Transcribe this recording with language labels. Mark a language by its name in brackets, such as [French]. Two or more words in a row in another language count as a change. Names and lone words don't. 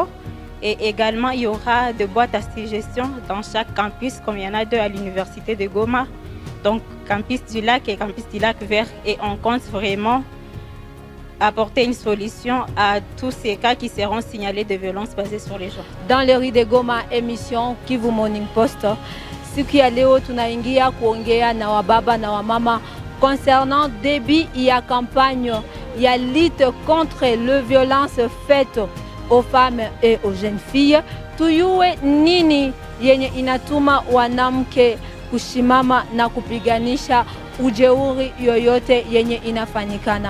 [French] Et également, il y aura des boîtes à suggestions dans chaque campus, comme il y en a 2 à l'université de Goma. Donc, campus du lac et campus du lac vert. Et on compte vraiment apporter une solution à tous ces cas qui seront signalés de violences basées sur les genres. Dans les rues de Goma, émission Kivu Morning Post, [Swahili] siku ya leo tunaingia kuongea na wababa na wamama [French] concernant début ya campagne ya lutte contre les violences faites aux femmes et aux jeunes filles. [Swahili] Tuyue nini yenye inatuma wanamke kushimama na kupiganisha ujeuri yoyote yenye inafanyikana.